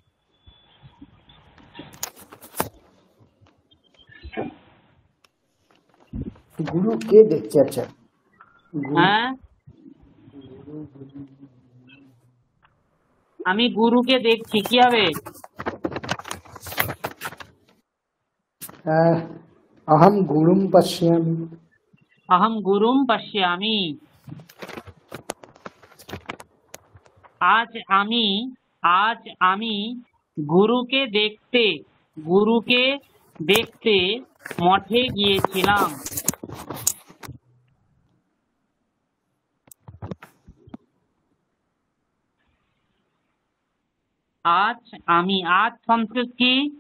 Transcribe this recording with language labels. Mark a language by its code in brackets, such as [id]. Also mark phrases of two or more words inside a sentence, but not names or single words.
[bn] গুরু কে দেখছে? আচ্ছা, হ্যাঁ, আমি গুরুকে দেখছি, কি হবে? [sa] अहम गुरुम पश्यामि। अहम गुरुम पश्यामि। [bn] आज আমি গুরুকে দেখতে মঠে গিয়েছিলাম। আজ সংস্কৃত কি?